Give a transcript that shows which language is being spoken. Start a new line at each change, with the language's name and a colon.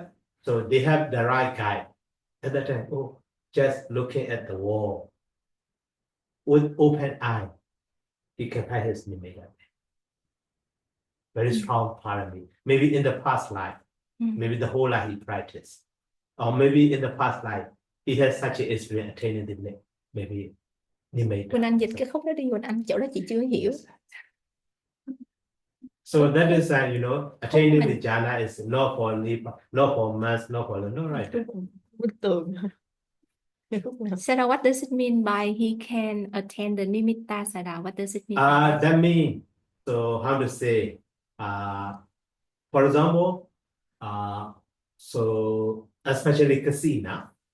English: But so they have the right guide. At that time, just looking at the wall with open eye, he can practice nimitta. Very strong parami. Maybe in the past life, maybe the whole life he practiced. Or maybe in the past life, he has such an experience attaining the maybe nimitta.
Vietnamese: Quỳnh Anh dịch cái khúc đó đi Quỳnh Anh, chỗ đó chị chưa hiểu.
English: So that is, attaining the jhana is not for not for mass, not for no right.
Vietnamese: Bức tường.
English: Sada, what does it mean by he can attend the nimitta sada? What does it mean by that? That means, so how to say, for example, so especially kasina.